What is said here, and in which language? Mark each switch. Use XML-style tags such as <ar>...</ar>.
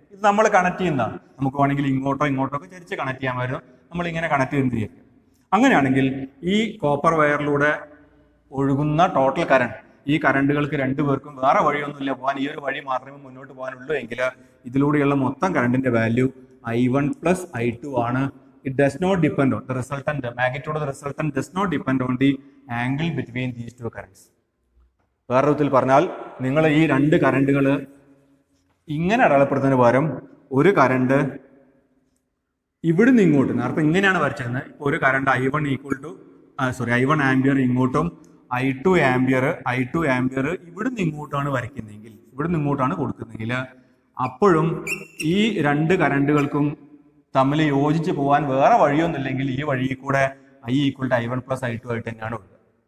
<ml>ഇത് നമ്മൾ കണക്ട് ചെയ്യുന്നതാണ്. നമുക്ക് വേണമെങ്കിൽ ഇങ്ങോട്ടോ ഒക്കെ തിരിച്ച് കണക്ട് ചെയ്യാമായിരുന്നു. നമ്മൾ ഇങ്ങനെ കണക്ട് ചെയ്യുന്നതായിരിക്കും. അങ്ങനെയാണെങ്കിൽ ഈ കോപ്പർ വയറിലൂടെ ഒഴുകുന്ന ടോട്ടൽ കറണ്ട്, ഈ കറണ്ടുകൾക്ക് രണ്ടുപേർക്കും വേറെ വഴിയൊന്നുമില്ല പോകാൻ, ഈ ഒരു വഴി മാത്രമേ മുന്നോട്ട് പോകാനുള്ളൂ എങ്കിൽ ഇതിലൂടെയുള്ള മൊത്തം കറണ്ടിന്റെ വാല്യൂ I1 + I2 ആണ്.</ml> <en>It does not depend on the resultant, the magnitude of the resultant does not depend on the angle between these two currents.</en> <ml>വേറെ വിധത്തിൽ പറഞ്ഞാൽ നിങ്ങൾ ഈ രണ്ട് കറണ്ടുകൾ ഇങ്ങനെ അടയാളപ്പെടുത്തുന്നതിന് പകരം ഒരു കറണ്ട് ഇവിടുന്ന് ഇങ്ങോട്ട്, നേരത്തെ ഇങ്ങനെയാണ് വരച്ചിരുന്നത്, ഇപ്പോൾ ഒരു കറണ്ട് I1 ആംപിയർ ഇങ്ങോട്ടും I2 ആംപിയർ ഇവിടുന്ന് ഇങ്ങോട്ടാണ് വരയ്ക്കുന്നതെങ്കിൽ, ഇവിടുന്ന് ഇങ്ങോട്ടാണ് കൊടുക്കുന്നതെങ്കിൽ, അപ്പോഴും ഈ രണ്ട് കറണ്ടുകൾക്കും തമ്മിൽ യോജിച്ച് പോകാൻ വേറെ വഴിയൊന്നുമില്ലെങ്കിൽ ഈ വഴിയിൽ കൂടെ I = I1 + I2 ആയിട്ട് തന്നെയാണ് ഒഴുകുക.</ml>